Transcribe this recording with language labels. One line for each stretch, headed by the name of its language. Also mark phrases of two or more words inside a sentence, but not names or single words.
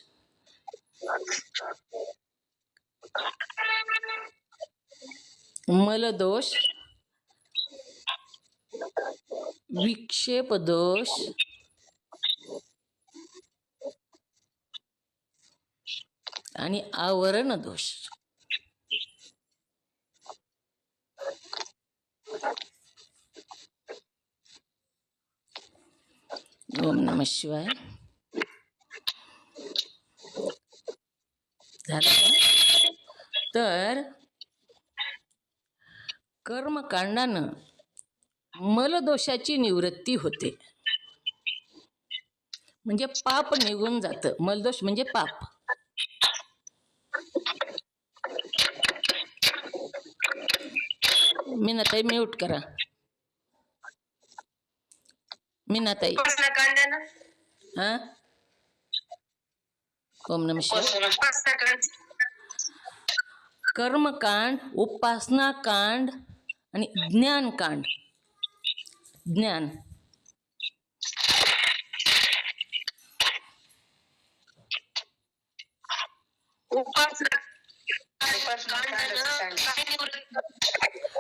Marathi: मलदोष, विक्षेप दोष आणि आवरण दोष.
Sanskrit: ओम नमः शिवाय.
Marathi: झालं का. तर कर्मकांडानं मलदोषाची निवृत्ती होते. म्हणजे पाप निघून जातं. मलदोष म्हणजे पाप. मीनाताई म्यूट करा. मीनाताई हा.
Sanskrit: ओम नमः शिवाय.
Marathi: कर्मकांड, उपासना कांड आणि ज्ञानकांड. ज्ञान उपासना कांडानं काय निवृत्त